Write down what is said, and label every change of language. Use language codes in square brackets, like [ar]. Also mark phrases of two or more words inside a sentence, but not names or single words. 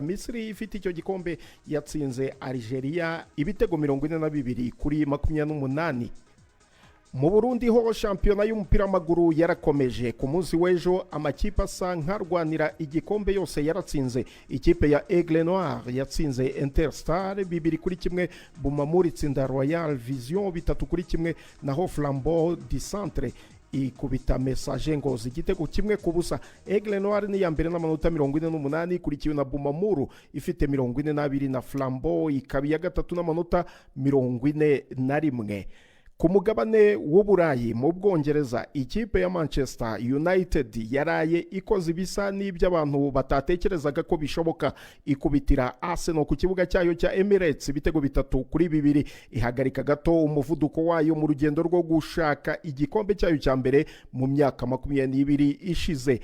[rw] Misiri ifite icyo gikombe yatsinze Algeria ibitego 42 kuri 28. Mu Burundi ho shampiyona y'umupira w'amaguru yarakomeje. Ku munsi w'ejo amakipe asa nkarwanira igikombe yose yaratsinze. Ikipe ya Aigle Noir yatsinze Interstar 2-1, Bumamur itsinda Royal Vision 3-1, naho Flambeau du Centre ikubita Message Ngozi igitego 1-0. Aigle Noir ni ya mbere n'amanota 48 ikurikiwe na Bumamuru ifite 42 na Flambeau ikabi ya gatatu n'amanota 41. Ku mugabane w'Uburayi mu Bwongereza ikipe ya Manchester United yaraye ikoze ibisa n'iby'abantu batatekerezaga ko bishoboka ikubitira Arsenal ku kibuga cyayo cya Emirates ibitego 3-2 ihagarika gato umuvuduko wayo mu rugendo rwo gushaka igikombe cyayo cya mbere mu myaka 22 ishize.